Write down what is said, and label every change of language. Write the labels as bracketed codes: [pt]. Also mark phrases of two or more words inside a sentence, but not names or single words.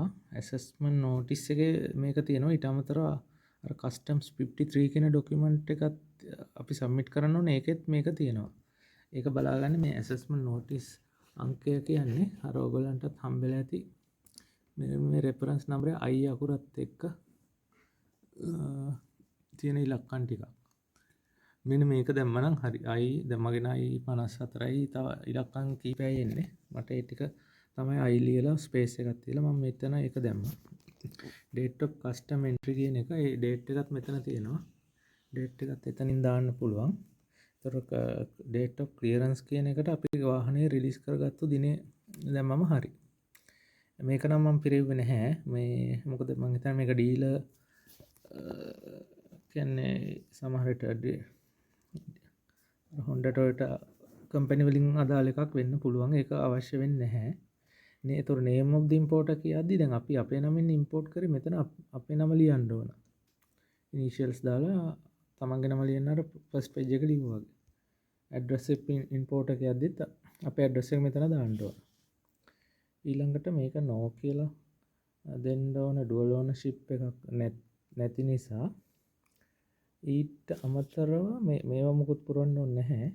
[en] assessment notice [si] එකේ මේක තියෙනවා. ඊට අමතරව අර customs 53 කියන document එකත් අපි submit කරන්න ඕනේ. ඒකෙත් මේක තියෙනවා. ඒක බලාගන්න මේ [en] assessment notice [si] අංකය කියන්නේ අර ඔයගලන්ටත් හම්බෙලා ඇති මේ [en] reference number [si] I අකුරත් එක්ක තියෙන ඉලක්කම් ටිකක්. මෙන්න මේක දැම්මනම් හරි. I දැන් මගේ නම් I54යි. තව ඉලක්කම් කීපයයි එන්නේ. මට ඒ ටික තමයි I ලියලා ස්පේස් එකක් තියලා මම මෙතන ඒක දැම්මා. [en] date of custom entry [si] කියන එක ඒ date එකත් මෙතන තියෙනවා. date එකත් එතනින් දාන්න පුළුවන්. ඒතර [en] date of clearance [si] කියන එකට අපි වාහනේ රිලීස් කරගත්තු දිනේ දැම්මම හරි. මේක නම් මම පිරෙව්වේ නැහැ. මේ මොකද මම හිතන්නේ මේක ඩීලර් කියන්නේ සමහරට Honda Toyota කම්පැනි වලින් අදාළ එකක් වෙන්න පුළුවන්. ඒක අවශ්‍ය වෙන්නේ නැහැ. නේ ඒතර [en] name of the importer [si] කියද්දි දැන් අපි අපේ නමින් import කරේ මෙතන අපේ නම ලියන්න ඕන. initials දාලා තමන්ගේ නම ලියන්න අර [en] first page [si] එක ලියුවා වගේ. address එක importer කියද්දිත් අපේ address එක මෙතන දාන්න ඕන. ඊළඟට මේක no කියලා දෙන්න ඕන [en] dual ownership [si] එකක් නැති නිසා ඊට අමතරව මේවා මුකුත් පුරවන්න ඕනේ නැහැ.